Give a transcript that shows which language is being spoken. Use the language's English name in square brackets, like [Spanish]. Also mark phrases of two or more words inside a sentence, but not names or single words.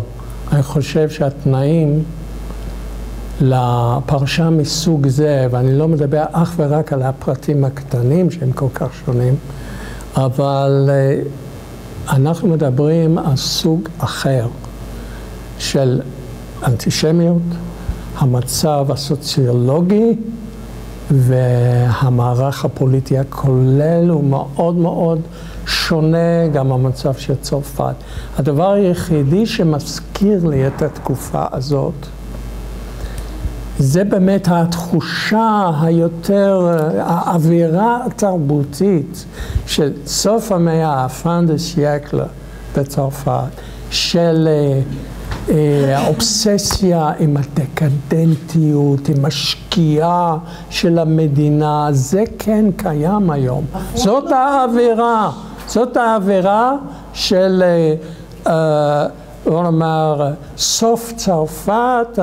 [Hebrew] אני חושב שהתנאים לפרשה מסוג זה, ואני לא מדבר אך ורק על הפרטים הקטנים שהם כל כך שונים, אבל אנחנו מדברים על סוג אחר של אנטישמיות, המצב הסוציולוגי והמערך הפוליטי הכולל הוא מאוד מאוד שונה גם המצב של צרפת. הדבר היחידי שמזכיר לי את התקופה הזאת, זה באמת התחושה היותר, האווירה התרבותית של סוף המאה, [French] fin de siècle [Hebrew] בצרפת, של האובססיה עם הדקדנטיות, עם השקיעה של המדינה, זה כן קיים היום. זאת האווירה של, בוא נאמר, סוף צרפת.